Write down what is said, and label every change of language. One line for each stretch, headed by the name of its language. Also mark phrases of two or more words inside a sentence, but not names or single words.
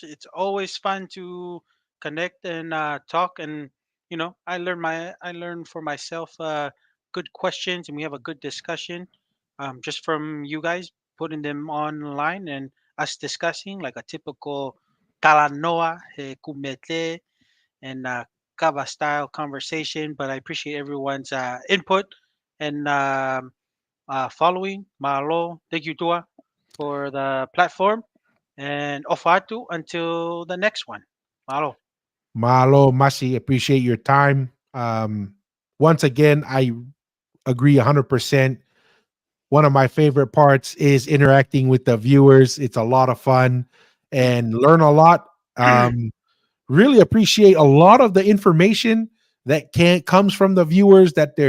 English: It's always fun to connect and talk, and I learn for myself good questions, and we have a good discussion just from you guys putting them online and us discussing like a typical
Tongan: talanoa, kumete,
English: and kava style conversation. But I appreciate everyone's input and following. Malo, thank you, Tua, for the platform. And Ofatu until the next one. Malo. Malo, Masi, appreciate your time. Once again, I agree 100%. One of my favorite parts is interacting with the viewers. It's a lot of fun and learn a lot. Really appreciate a lot of the information that comes from the viewers that they're